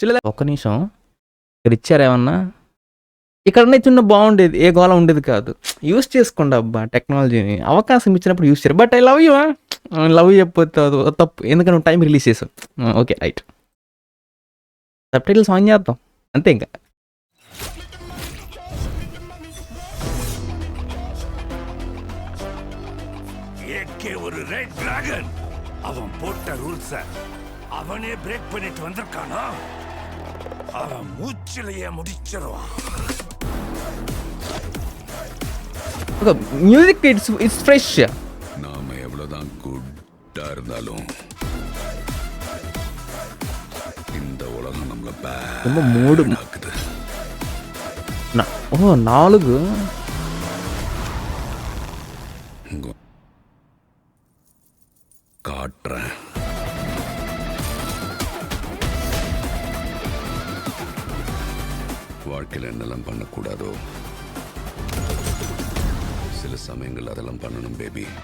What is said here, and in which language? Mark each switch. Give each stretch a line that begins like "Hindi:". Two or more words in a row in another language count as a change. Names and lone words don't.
Telugu: లేదా ఒక్క నిమిషం ఇక్కడ ఇచ్చారేమన్నా, ఇక్కడ చిన్న బాగుండేది, ఏ గోళ ఉండేది కాదు. యూస్ చేసుకోండి అబ్బా టెక్నాలజీని. అవకాశం ఇచ్చినప్పుడు యూస్ చేయరు.
English: but I love you.
Telugu: లవ్ చెప్పొద్దు, అది తప్పు. ఎందుకంటే నువ్వు టైం రిలీజ్ చేసావు.
English: okay right. subtitles on
Telugu: చేద్దాం అంతే. ఇంకా
Tamil: ஒரு
English: red dragon
Tamil: அவன் போட்ட ரூல்ஸ அவனே பிரேக் பண்ணிட்டு வந்திருக்கானா, அவன் மூச்சிலேயே முடிச்சிருவான்.
English: music it's fresh.
Tamil: நாம எவ்வளவுதான் குட்டா இருந்தாலும் இந்த உலகம் நம்மள மூடு ஆக்குது. 4 காட்டுறேன். வாழ்க்கையில் என்னெல்லாம் பண்ணக்கூடாதோ சில சமயங்கள் அதெல்லாம் பண்ணணும் பேபி.